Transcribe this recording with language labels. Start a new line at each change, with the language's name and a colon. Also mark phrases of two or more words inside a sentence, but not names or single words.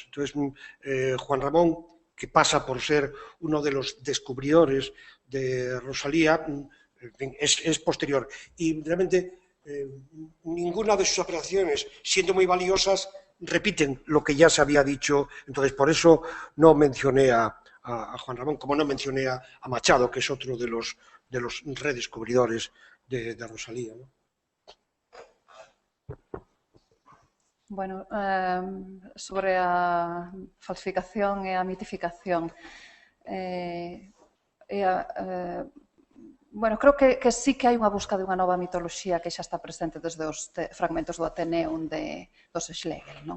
Spanish: Entonces, Juan Ramón, que pasa por ser uno de los descubridores de Rosalía, es posterior. Y realmente ninguna de sus apreciaciones, siendo muy valiosas, repiten lo que ya se había dicho. Entonces, por eso no mencioné a Juan Ramón, como no mencioné a Machado, que es otro de los redescubridores de Rosalía, ¿no?
Galician: Bueno, sobre a falsificación e a mitificación, Bueno, creo que sí que hai unha busca de unha nova mitoloxía que xa está presente desde os fragmentos do Ateneum dos Schlegel, non?